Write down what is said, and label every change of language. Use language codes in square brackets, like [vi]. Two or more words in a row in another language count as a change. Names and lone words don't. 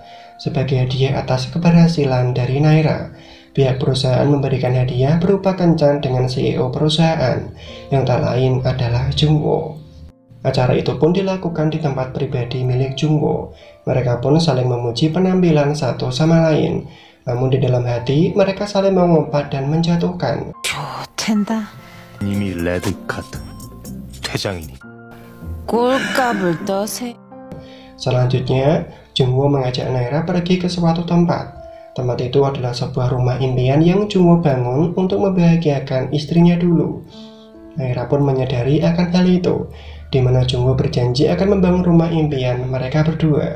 [id] Sebagai hadiah atas keberhasilan dari Naira, pihak perusahaan memberikan hadiah berupa kencan dengan CEO perusahaan, yang tak lain adalah Jungwoo. Acara itu pun dilakukan di tempat pribadi milik Jungwoo. Mereka pun saling memuji penampilan satu sama lain. Namun di dalam hati, mereka saling mengumpat dan menjatuhkan. [ko] 이미 레드카드 퇴장이니 꼴값을 떠세. [id] Selanjutnya, Jungwoo mengajak Naira pergi ke suatu tempat. Tempat itu adalah sebuah rumah impian yang Jungwoo bangun untuk membahagiakan istrinya dulu. Naira pun menyadari akan hal itu, di mana Jungwoo berjanji akan membangun rumah impian mereka berdua.